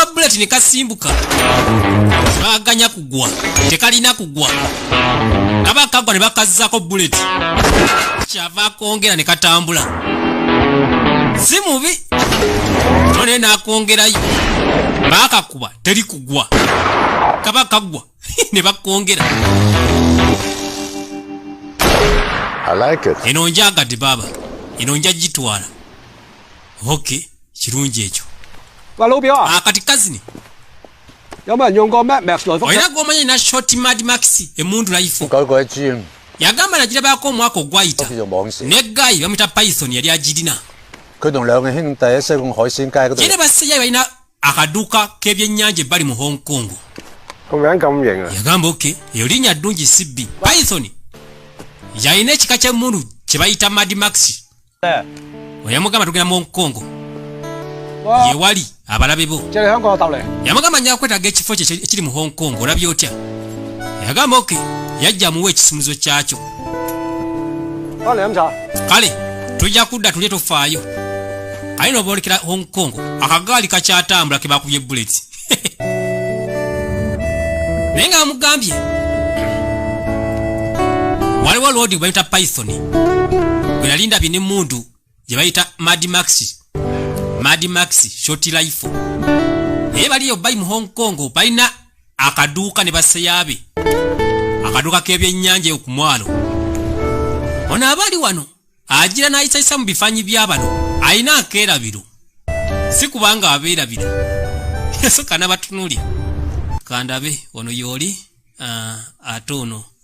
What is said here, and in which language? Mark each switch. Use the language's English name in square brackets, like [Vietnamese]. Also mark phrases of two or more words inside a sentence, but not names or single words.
[Ganda] buleti ne kasimbuka baganya kugwa tekalina kugwa kaba kagwa ne bakazzaako buleti kyava akongera ne katambula si mubi none n'akongerayo bakakuba teri kugwa kaba kagwa ne bakongera [English] I like it. [Ganda] eno njagadde baba eno njagitwala oke kirungi ekyo [Cantonese] 喂老表啊， [Ganda] akati kazini [Cantonese] 有冇人用過 Mad Max 來福？ [Ganda] olina gwomanyi na short mad max emundu life [Cantonese] 搞過一支 [Ganda] yagamba nagirabaako omwaka ogwayita [Cantonese] 叫做網蛇， [Ganda] ne gayi bamuyita python yali agirina [Cantonese] 佢同兩個兄弟喺西貢海鮮街嗰度 [Ganda] ye ne basseyayo balina akaduuka k'ebyennyanja ebbali mu hong kong [Cantonese] 個名咁型啊！ [Ganda] yagamba oke eyo linnya ddungi sibbi python yalina ekika ky'emmundu kye bayita mad max oyamugamba tugenda mu hong kong [Cantonese] 哇！ [Ganda] ye wali abalabe bo [Cantonese] 即係香港搭嚟， [Ganda] yamugamba nja kwetaaga ekifo kye ekiri mu hong kong olabye otya yagamba oke yajja amuwa ekisumuzo kyakyo [Cantonese] 翻嚟飲茶。 [Ganda] kale tujja kudda tulye tofaayo ali noboolekera hong kong akagaali kakyatambula ke bakubye buleti naye nga bamugambye waliwo loodi gwe bayita python gwe nali ndabye n'emmundu gye bayita mad max short life naye baliyo bayi mu hong kong balina akaduuka ne baseyaabe akaduuka k'ebyennyanja eyo ku mwalo ono abaali wano agira n'ayisayisa mu bifaanyi bya bano alina akeerabiro si kubanga abeerabiro yasoka n'abatunuulya kandabe ono yooli ate ono